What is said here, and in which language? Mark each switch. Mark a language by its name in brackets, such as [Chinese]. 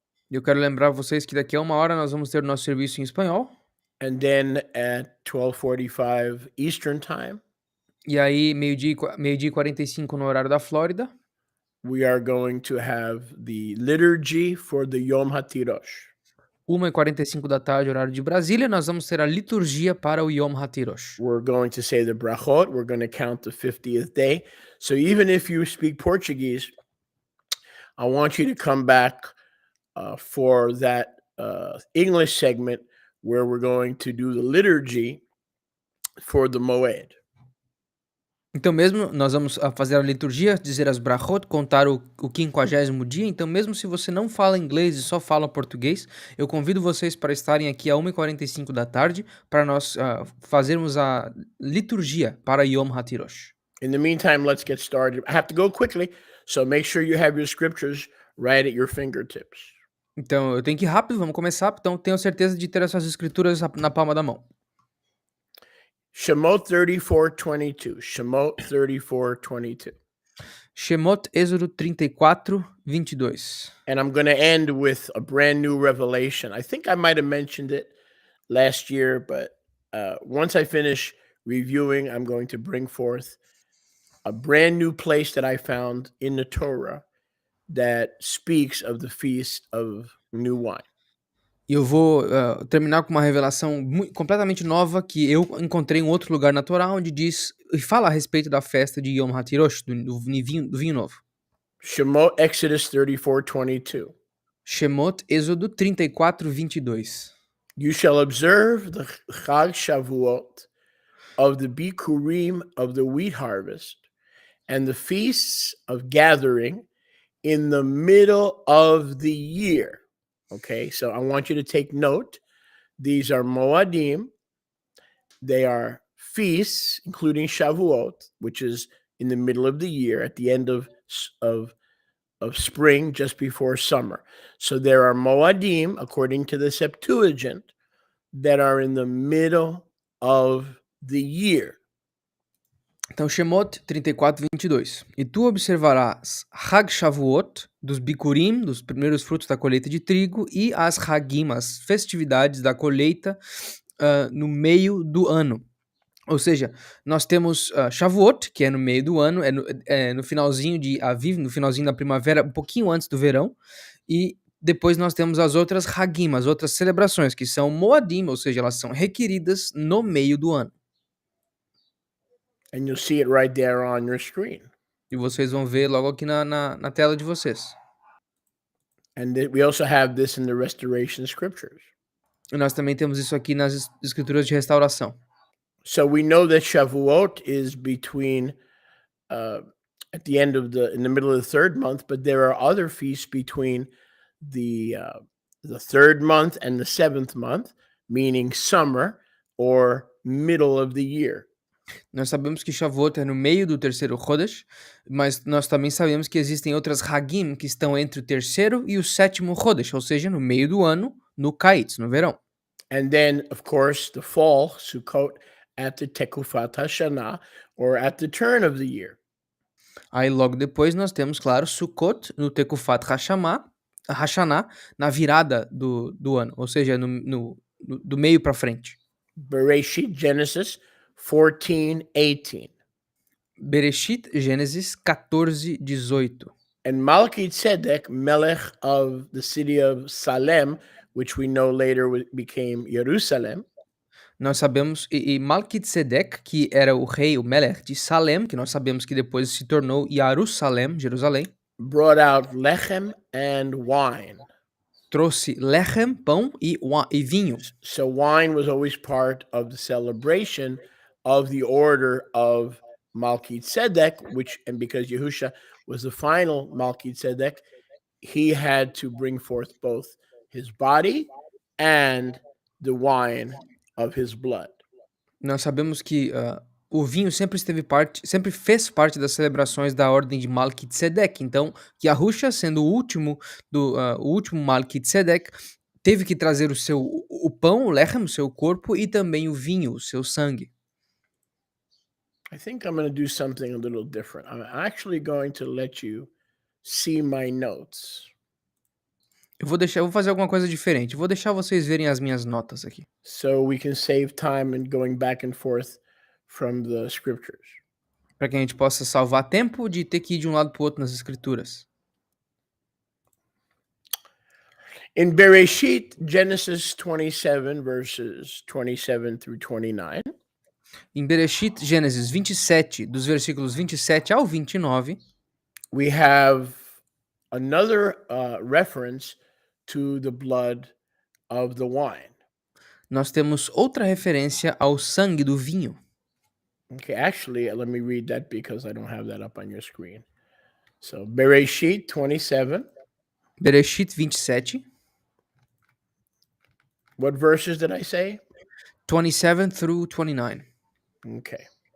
[Portuguese] Eu quero lembrar vocês que daqui a 1 hora nós vamos ter o nosso serviço em espanhol. [English] And then at 12:45 Eastern Time, [Portuguese] E aí, meio-dia e 45 no horário da Flórida, [English] we are going to have the liturgy for the YOM HA TIROSH. [Portuguese] 1h45 da tarde, horário de Brasília, nós vamos ter a liturgia para o YOM HA TIROSH. [English] We're going to say the brachot. We're going to count the 50th day. So even if you speak Portuguese, I want you to come back for that English segment where we're going to do the liturgy for the Moed. [Portuguese] Então mesmo, nós vamos fazer a liturgia, dizer as brachot, contar o 50º dia. Então mesmo se você não fala inglês e só fala português, eu convido vocês para estarem aqui a 1h45 da tarde para nós fazermos a liturgia para Yom HaTirosh. [English] In the meantime, let's get started. I have to go quickly, so make sure you have your scriptures right at your fingertips. [Portuguese] Então eu tenho que ir rápido, vamos começar. Então tenho certeza de ter essas escrituras na palma da mão. Shemot 34:22. Shemot 34:22. Shemot, Êxodo 34:22. [English] And I'm going to end with a brand new revelation. I think I might have mentioned it last year, but once I finish reviewing, I'm going to bring forth a brand new place that I found in the Torah that speaks of the Feast of New Wine. [Portuguese] E eu vou terminar com uma revelação completamente nova que eu encontrei em outro lugar na Torá, onde diz e fala a respeito da festa de Yom HaTirosh, do vinho novo. [English] Shemot, Exodus 34:22. [Portuguese] Shemot, Êxodo 34:22. [English] You shall observe the Chag Shavuot of the Bikurim of the wheat harvest and the feasts of gathering in the middle of the year. Okay, so I want you to take note. These are Moadim. They are feasts, including Shavuot, which is in the middle of the year, at the end of spring, just before summer. So there are Moadim, according to the Septuagint, that are in the middle of the year. [Portuguese] Então, Shemot 34:22. E tu observarás Hag Shavuot, dos Bikurim, dos primeiros frutos da colheita de trigo, e as Hagim, as festividades da colheita, no meio do ano. Ou seja, nós temos Shavuot, que é no meio do ano, no finalzinho de Aviv, no finalzinho da primavera, um pouquinho antes do verão, e depois nós temos as outras Hagim, as outras celebrações, que são Moadim, ou seja, elas são requeridas no meio do ano. [English] And you'll see it right there on your screen. [Portuguese] E vocês vão ver logo aqui na tela de vocês. [English] And we also have this in the Restoration Scriptures. [Portuguese] E nós também temos isso aqui nas escrituras de restauração. [English] So we know that Shavuot is between at the end of in the middle of the third month, but there are other feasts between the third month and the seventh month, meaning summer or middle of the year. [Portuguese] Nós sabemos que Shavuot é no meio do terceiro Chodesh, mas nós também sabemos que existem outras Hagim que estão entre o terceiro e o sétimo Chodesh, ou seja, no meio do ano, no Kaitz, no verão. [English] And then, of course, the fall, Sukkot, at the Tekufat HaShanah, or at the turn of the year. [Portuguese] Aí logo depois nós temos, claro, Sukkot no Tekufat HaShanah, na virada do ano, ou seja, do meio para frente. [English] Bereshit, Genesis 14:18. [Portuguese] Bereshit, Gênesis 14:18. [English] And Melchizedek, melech of the city of Salem, which we know later became Jerusalem, [Portuguese] Nós sabemos, e Malquitzedek, que era o rei, o Melech de Salem, que nós sabemos que depois se tornou Jerusalém, Jerusalém, [English] brought out lechem and wine. [Portuguese] trouxe lechem, pão e vinho. [English] So wine was always part of the celebration of the order of Melchizedek, and because Yehusha was the final Melchizedek, he had to bring forth both his body and the wine of his blood. [Portuguese] Nós sabemos que o vinho sempre fez parte das celebrações da ordem de Malquitzedek. Então, Yahusha, sendo o último Malquitzedek, teve que trazer o pão, o lechem, o seu corpo, e também o vinho, o seu sangue. [English] I think I'm going to do something a little different. I'm actually going to let you see my notes. [Portuguese] Eu vou fazer alguma coisa diferente. Eu vou deixar vocês verem as minhas notas aqui. [English] So we can save time in going back and forth from the scriptures. [Portuguese] Para que a gente possa salvar tempo de ter que ir de um lado para o outro nas escrituras. [English] In Bereshit, Genesis 27, verses 27 through 29. [Portuguese] Em Bereshit, Gênesis 27, dos versículos 27 ao 29, [English] we have another reference to the blood of the wine. [Portuguese] nós temos outra referência ao sangue do vinho. [English] Okay, actually, let me read that because I don't have that up on your screen. So, Bereshit 27. Bereshit 27. What verses did I say? 27 through 29. Okay.